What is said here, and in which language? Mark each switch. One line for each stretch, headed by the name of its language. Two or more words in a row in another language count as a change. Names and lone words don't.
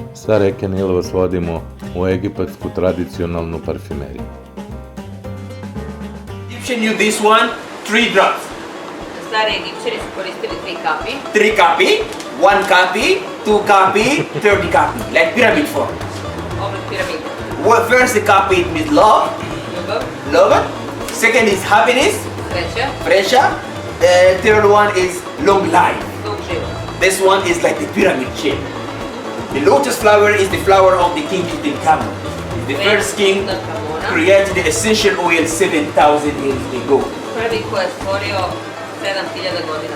Serbian: Sa reke Nil vas vodimo u egipatsku tradicionalnu parfimeriju.
English: Egyptian use this one, 3 drops.
Serbian: Stari Egipćani su koristili 3 kapi. 3 kapi, 1 kapi, 2 kapi, 30 kapi,
English: like pyramid form.
Serbian: Oblik piramide.
English: Well, first the kapi it means love,
Serbian: Ljubav,
English: love. Second is happiness,
Serbian: sreća,
English: pressure. The third one is long life.
Serbian: dug život.
English: This one is like the pyramid shape. The lotus flower is the flower of the king Tutankhamun. The first king Tutankhamuna. created the essential oil 7,000 years ago.
Serbian: Prvi koji je stvorio 7000 godina.